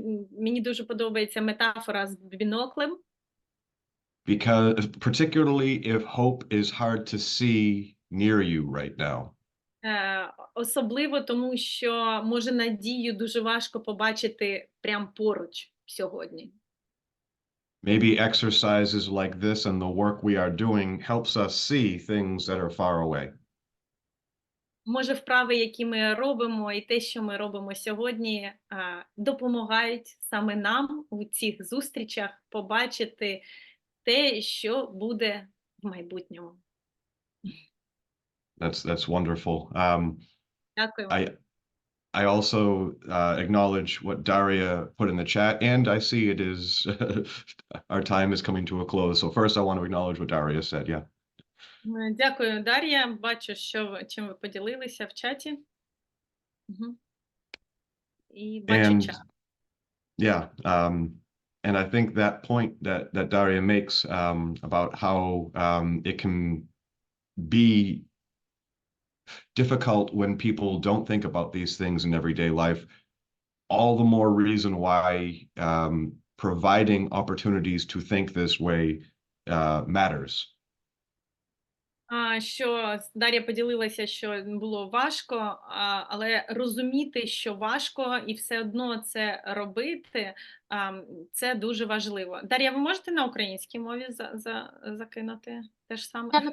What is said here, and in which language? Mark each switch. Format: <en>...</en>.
<uk>Мені дуже подобається метафора з біноклем.</uk> <en>Because particularly if hope is hard to see near you right now.</en> <uk>Особливо тому, що може надію дуже важко побачити прямо поруч сьогодні.</uk> <en>Maybe exercises like this and the work we are doing helps us see things that are far away.</en> <uk>Може, вправи, які ми робимо, і те, що ми робимо сьогодні, допомагають саме нам у цих зустрічах побачити те, що буде в майбутньому.</uk> <en>That's wonderful.</en> <uk>Дякую.</uk> <en>I also acknowledge what Daria put in the chat, and I see it is our time is coming to a close. So first, I want to acknowledge what Daria said. Yeah.</en> <uk>Дякую, Дар'я. Бачу, чим ви поділилися в чаті. І бачу чат.</uk> <en>Yeah, and I think that point that Daria makes about how it can be difficult when people don't think about these things in everyday life, all the more reason why providing opportunities to think this way matters.</en> <uk>Що Дар'я поділилася, що було важко, але розуміти, що важко, і все одно це робити, це дуже важливо. Дар'я, ви можете на українській мові закинути те ж саме?</uk>